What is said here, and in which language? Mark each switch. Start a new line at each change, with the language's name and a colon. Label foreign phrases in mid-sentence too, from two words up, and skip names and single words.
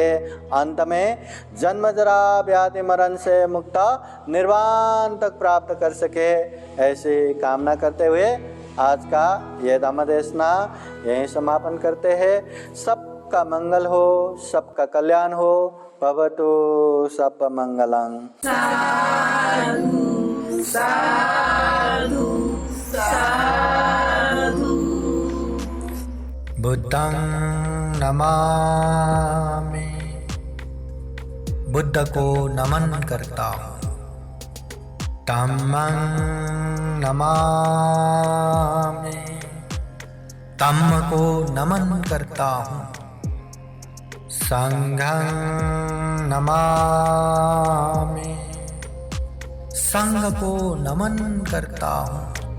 Hindi: अंत में जन्म जरा व्याधि मरण से मुक्त निर्वाण तक प्राप्त कर सके, ऐसी कामना करते हुए आज का ये धम्म देशना यहीं समापन करते हैं। सबका मंगल हो, सबका कल्याण हो।
Pali: भवतु सब मंगलं। साधु साधु साधु। बुद्धं नमामि,
Hindi: बुद्ध को नमन करता हूँ।
Pali: धम्मं नमामि,
Hindi: धम्म को नमन करता हूँ।
Pali: संघं नमामि,
Hindi: संघ को नमन करता हूँ।